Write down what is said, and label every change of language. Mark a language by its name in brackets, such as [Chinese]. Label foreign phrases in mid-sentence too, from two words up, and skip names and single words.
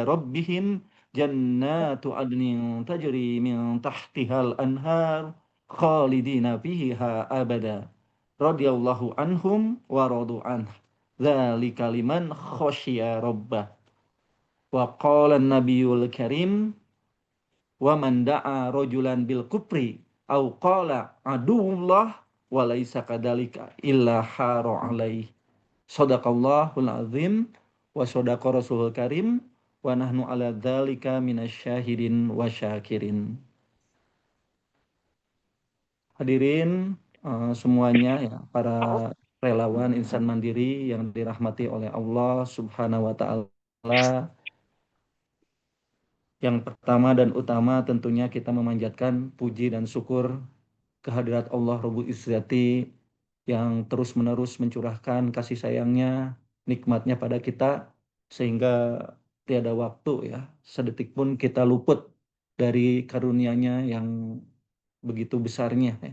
[Arabic] ربهم جنات عدن تجري من تحتها الأنهار خالدين فيها أبدا رضي الله عنهم ورضوا عنه ذلك لمن خشي ربه وقال النبي الكريم ومن دعا رجلا بالكفر أو قال عدو الله وليس كذلك إلا حار عليه. صدق الله العظيم وصدق الرسول الكريم ونحن على ذلك من الشاهدين والشاكرين. [Indonesian] Hadirin semuanya ya, para relawan insan mandiri yang dirahmati oleh [Arabic] الله سبحانه وتعالى. [Indonesian] Yang pertama dan utama tentunya kita memanjatkan puji dan syukur kehadirat [Arabic] الله رب العزة [Indonesian] yang terus-menerus mencurahkan kasih sayangnya, nikmatnya pada kita, sehingga tiada waktu ya, sedetik pun kita luput dari karunia-Nya yang begitu besarnya ya.